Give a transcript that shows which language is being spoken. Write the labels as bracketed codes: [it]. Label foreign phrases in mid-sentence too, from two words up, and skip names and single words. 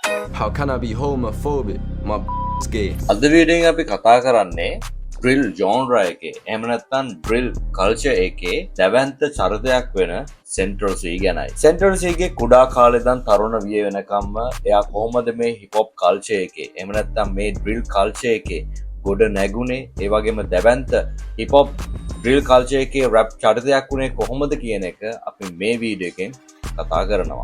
[en] How can I be homophobic? My is gay. [si] අද වීඩියෝ එකෙන් අපි කතා කරන්නේ [en] drill genre [si] එකේ එහෙම නැත්නම් [en] drill culture [si] එකේ දැවැන්ත චරිතයක් වෙන Central C ගැනයි. Central C ගේ කුඩා කාලේ ඉඳන් තරුණ විය වෙනකම්ම එයා කොහොමද මේ [en] hip hop culture [si] එකේ එහෙම නැත්නම් මේ [en] drill culture [si] එකේ ගොඩ නැගුණේ, ඒ වගේම දැවැන්ත [en] hip hop drill culture [si] එකේ rap චරිතයක් වුණේ කොහොමද කියන එක අපි මේ වීඩියෝ එකෙන් කතා කරනවා.